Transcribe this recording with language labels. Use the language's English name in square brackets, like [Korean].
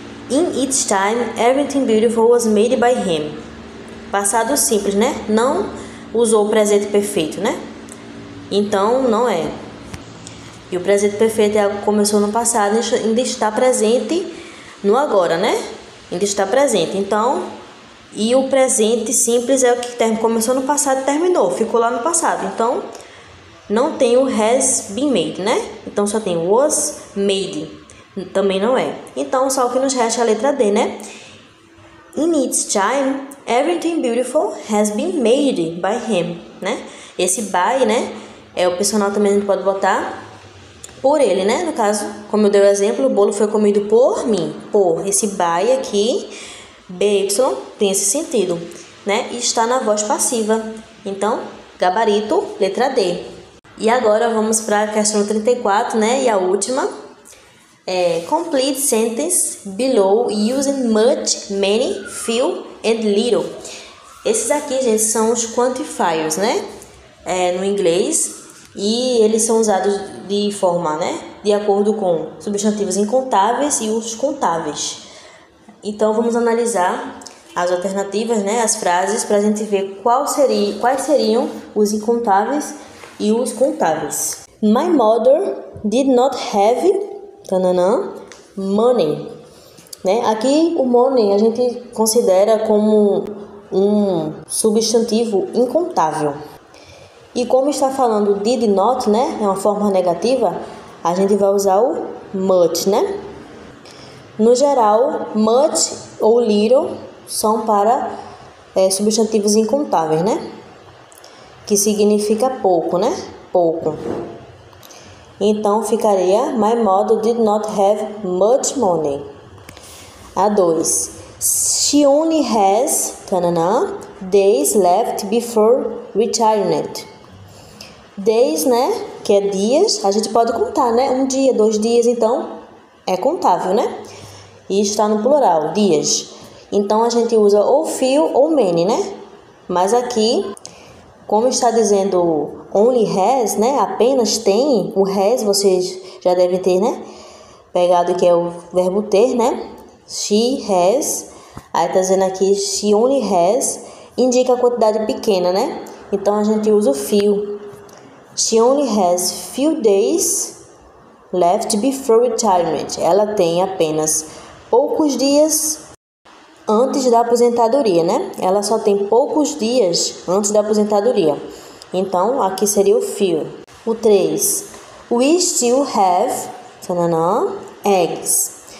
[English] In its time, everything beautiful was made by him. [Portuguese] Passado simples, né? Não usou o presente perfeito, né? Então, não é. E o presente perfeito começou no passado e ainda está presente no agora, né? Ainda está presente. Então, e o presente simples é o que começou no passado e terminou. Ficou lá no passado. Então, não tem o [English] has been made, [Portuguese] né? Então, só tem was made. Também não é. Então, só o que nos resta é a letra D, né? [English] In its time, everything beautiful has been made by him, né? [Portuguese] Esse by, né? O personal também a gente pode botar por ele, né? No caso, como eu dei o exemplo, o bolo foi comido por mim. Por esse by aqui, by, tem esse sentido, né? E está na voz passiva. Então, gabarito, letra D. E agora vamos para a questão 34, né? E a última. [English] Complete sentence below using much, many, few and little. [Portuguese] Esses aqui, gente, são os quantifiers, né? No inglês. E eles são usados de forma, né? De acordo com substantivos incontáveis e os contáveis. Então, vamos analisar as alternativas, né? As frases, para a gente ver quais seriam os incontáveis e os contáveis. [English] My mother did not have money, né? [Portuguese] Aqui o money a gente considera como um substantivo incontável. E como está falando did not, né? É uma forma negativa, a gente vai usar o much, né? No geral, much ou little são para substantivos incontáveis, né? Que significa pouco, né? Pouco. Então, ficaria [English] My mother did not have much money. A 2. She only has days left before retirement. [Portuguese] Days, né? Que é dias. A gente pode contar, né? 1 dia, 2 dias, então é contável, né? E está no plural, dias. Então, a gente usa ou few ou many, né? Mas aqui, como está dizendo [English] only has, [Portuguese] né? Apenas tem. O has vocês já devem ter, né? Pegado que é o verbo ter, né? [English] She has. [Portuguese] Aí está dizendo aqui [English] she only has. [Portuguese] Indica a quantidade pequena, né? Então a gente usa o few. [English] She only has few days left before retirement. [Portuguese] Ela tem apenas poucos dias antes da aposentadoria, né? Ela só tem poucos dias antes da aposentadoria. Então, aqui seria o few. O 3. [English] We still have eggs.